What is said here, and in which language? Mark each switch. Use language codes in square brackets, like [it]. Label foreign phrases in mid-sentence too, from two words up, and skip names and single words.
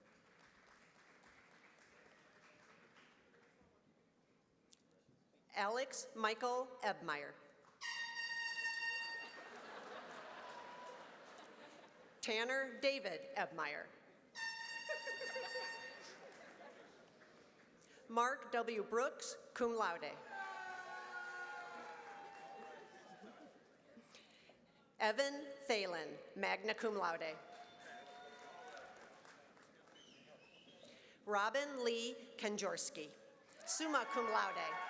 [en] Alex Michael Ebmeyer. Tanner David Ebmeyer. Mark W. Brooks, [la] cum laude. [en] Evan Thalen, [la] magna cum laude. [en] Robin Lee Kanjorski, [la] summa cum laude.